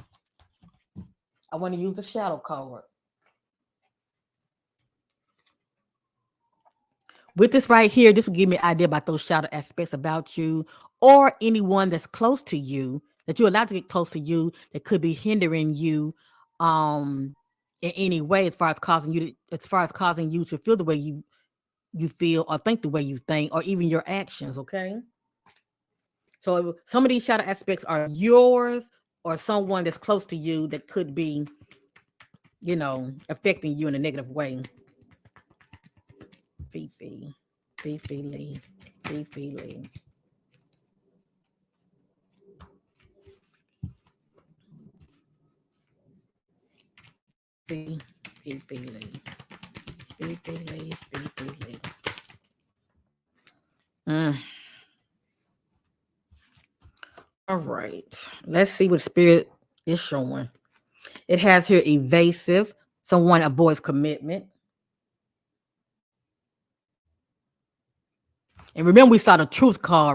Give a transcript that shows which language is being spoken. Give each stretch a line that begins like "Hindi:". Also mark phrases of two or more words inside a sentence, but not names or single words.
English: I want to use the shadow card. With this right here, this will give me an idea about those shadow aspects about you or anyone that's close to you that you're allowed to get close to you that could be hindering you um in any way as far as causing you to feel the way you feel or think the way you think or even your actions, okay? So some of these shadow aspects are yours or someone that's close to you that could be, affecting you in a negative way. Fifi, Fifi Lee, Fifi Lee. Fifi, Fifi Lee, Fifi Lee, Fifi Lee. Mm. All right. Let's see what spirit is showing. It has here evasive. Someone avoids commitment. And remember, we saw the truth card.